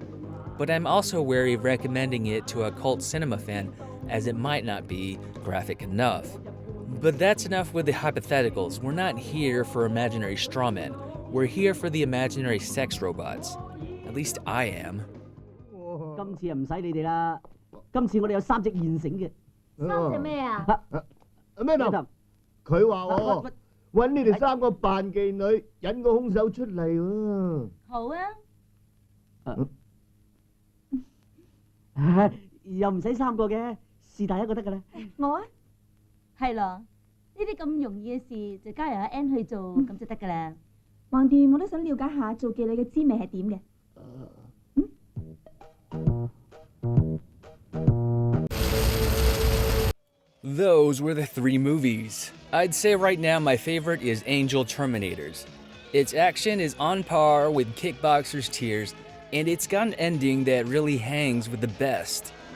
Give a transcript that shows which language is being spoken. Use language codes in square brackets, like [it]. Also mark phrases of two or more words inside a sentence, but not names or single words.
[en] But I'm also wary of recommending it to a cult cinema fan as it might not be graphic enough. But that's enough with the hypotheticals. We're not here for imaginary strawmen. We're here for the imaginary sex robots. At least I am. [yue] 今次唔使你哋啦，今次我哋有3隻現成嘅。 3隻咩啊？咩啊？佢話我揾你哋3個扮妓女，引個兇手出嚟喎。好啊。又唔使3個嘅，是但一個得㗎啦。我啊，係咯，呢啲咁容易嘅事就交由阿 N 去做，咁就得㗎啦。橫掂我都想了解下做妓女嘅滋味係點嘅。 [en] Those were the 3 movies. I'd say right now my favorite is Angel Terminators. Its action is on par with Kickboxer's Tears, and it's got an ending that really hangs with the best.